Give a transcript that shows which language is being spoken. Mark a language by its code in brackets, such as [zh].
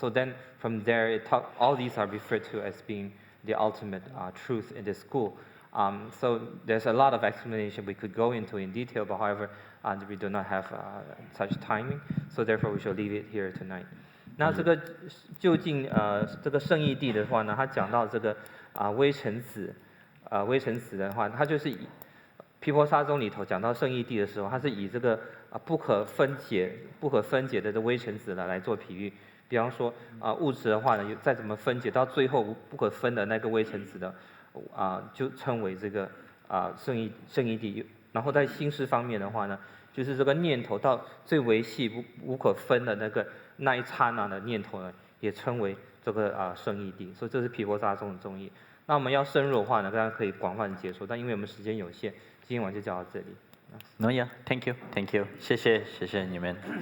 [en] So then from there, all these are referred to as being the ultimate truth in this school. So there's a lot of explanation we could go into in detail, but however, we do not have such timing, so therefore we shall leave it here tonight. [zh] 那这个究竟这个圣义谛的话呢，他讲到这个微尘子的话，它就是以毗婆沙宗里头讲到圣义谛的时候，它是以这个不可分解的这微尘子来做比喻。比方说物质的话呢，再怎么分解到最后不可分的那个微尘子的就称为这个圣义谛。然后在心识方面的话呢，就是这个念头到最微细无可分的那一刹那的念头呢，也称为这个圣义地，所以这是毗婆沙宗的宗义。那我们要深入的话呢，当然可以广泛接受，但因为我们时间有限，今晚就讲到这里。 [en] No, yeah, thank you, [zh] 谢谢你们。